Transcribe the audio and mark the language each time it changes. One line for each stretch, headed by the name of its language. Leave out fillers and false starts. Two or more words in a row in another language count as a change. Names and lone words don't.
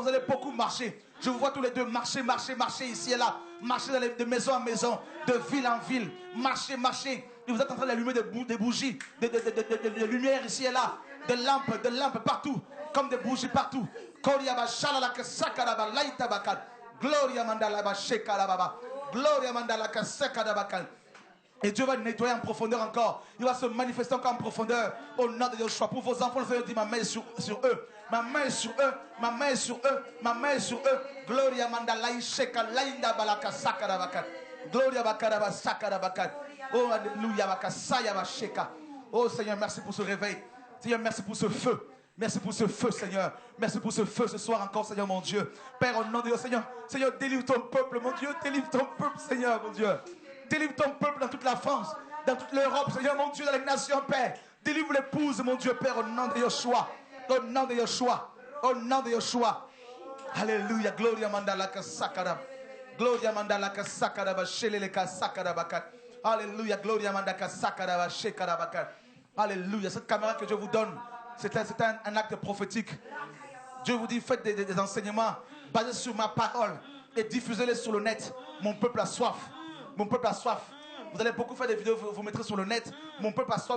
French: Vous allez beaucoup marcher. Je vous vois tous les deux marcher ici et là. Marcher de maison en maison, de ville en ville. Marcher. Et vous êtes en train d'allumer des bougies, de lumière ici et là. Des lampes partout. Comme des bougies partout. Gloria mandala ba shekara baba. Gloria mandala ka sekara bakal. Et Dieu va nettoyer en profondeur encore. Il va se manifester encore en profondeur. Au nom de Yeshua. Pour vos enfants, le Seigneur dit, ma main est sur eux. Ma main est sur eux. Ma main est sur eux. Ma main est sur eux. Gloria mandala isheka lainda balaka sakara bakal. Gloria bakara ba sakara bakal. Oh alléluia baka saya ba sheka. Oh Seigneur, merci pour ce réveil. Seigneur, merci pour ce feu. Merci pour ce feu, Seigneur. Merci pour ce feu ce soir encore, Seigneur, mon Dieu. Père, au nom de Dieu, Seigneur, délivre ton peuple, mon Dieu. Délivre ton peuple, Seigneur, mon Dieu. Délivre ton peuple dans toute la France, dans toute l'Europe, Seigneur, mon Dieu, dans les nations, Père. Délivre l'épouse, mon Dieu, Père, au nom de Yeshua. Au nom de Yeshua. Au nom de Yeshua. Alléluia. Gloria mandalaka sakara. Gloria mandalaka sakara ba sheleleka sakara bakat. Alléluia. Gloria mandaka sakara ba shekara bakat. Alléluia. Cette caméra que Dieu vous donne, c'est un acte prophétique. Dieu vous dit, faites des enseignements basés sur ma parole et diffusez-les sur le net. Mon peuple a soif. Mon peuple a soif. Vous allez beaucoup faire des vidéos, vous mettrez sur le net. Mon peuple a soif.